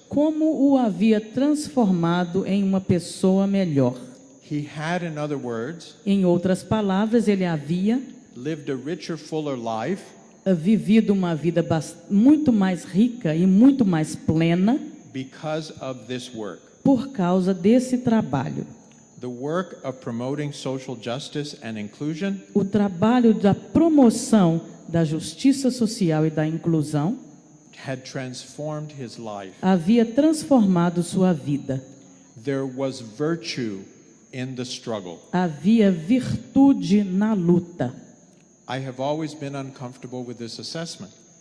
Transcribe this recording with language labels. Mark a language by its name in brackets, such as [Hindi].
[Portuguese] como o havia transformado em uma pessoa melhor. [English] He had, in other words, [Portuguese] Em outras palavras, ele havia [English] lived a richer, fuller life [Portuguese] vivido uma vida muito mais rica e muito mais plena [English] because of this work. [Portuguese] por causa desse trabalho. [English] The work of promoting social justice and inclusion [Portuguese] O trabalho da promoção da justiça social e da inclusão [English] had transformed his life. [Portuguese] havia transformado sua vida. [English] There was virtue in the struggle. [Portuguese] Havia virtude na luta. [English] I have always been uncomfortable with this assessment.